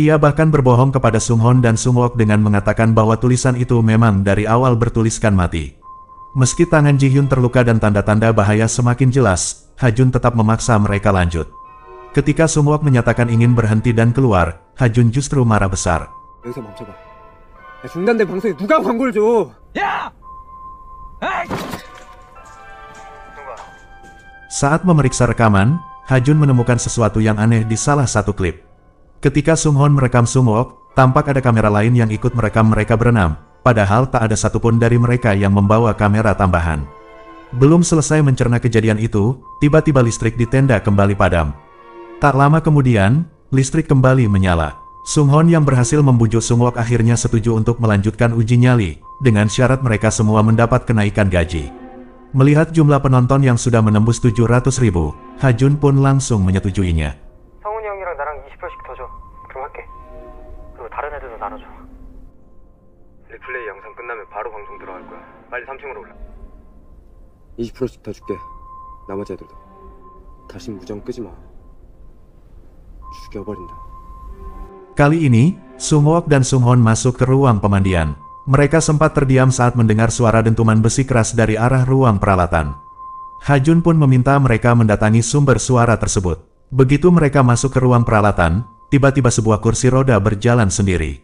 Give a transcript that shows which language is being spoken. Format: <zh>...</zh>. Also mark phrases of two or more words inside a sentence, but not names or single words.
<id>Ia bahkan berbohong kepada Sunghon dan Sungwook dengan mengatakan bahwa tulisan itu memang dari awal bertuliskan mati. Meski tangan Ji-hyun terluka dan tanda-tanda bahaya semakin jelas, Ha-jun tetap memaksa mereka lanjut. Ketika Sungwook menyatakan ingin berhenti dan keluar, Ha-jun justru marah besar.</id> <ko>여기서 멈춰봐. 야, 중단된 방송에 누가 광고를 줘?</ko> <id>Saat memeriksa rekaman, Ha-jun menemukan sesuatu yang aneh di salah satu klip. Ketika Sunghon merekam Sungwook, tampak ada kamera lain yang ikut merekam mereka berenam, padahal tak ada satupun dari mereka yang membawa kamera tambahan. Belum selesai mencerna kejadian itu, tiba-tiba listrik di tenda kembali padam. Tak lama kemudian, listrik kembali menyala. Sunghon yang berhasil membujuk Sungwook akhirnya setuju untuk melanjutkan uji nyali, dengan syarat mereka semua mendapat kenaikan gaji. Melihat jumlah penonton yang sudah menembus 700.000, Ha-jun pun langsung menyetujuinya.</id> <ko>성훈이 형이랑 나랑 20%씩 더 줘. 그럼 할게. 그리고 다른 애들도 나눠줘. 리플레이 영상 끝나면 바로 방송 들어갈 거야. 빨리 3층으로 올라. 20%씩 더 줄게. 나머지 애들도. 다시 무정 끄지 마. 죽여버린다.</ko> <id>Kali ini, Sungwook dan Sunghon masuk ke ruang pemandian. Mereka sempat terdiam saat mendengar suara dentuman besi keras dari arah ruang peralatan. Ha-jun pun meminta mereka mendatangi sumber suara tersebut. Begitu mereka masuk ke ruang peralatan, tiba-tiba sebuah kursi roda berjalan sendiri.</id>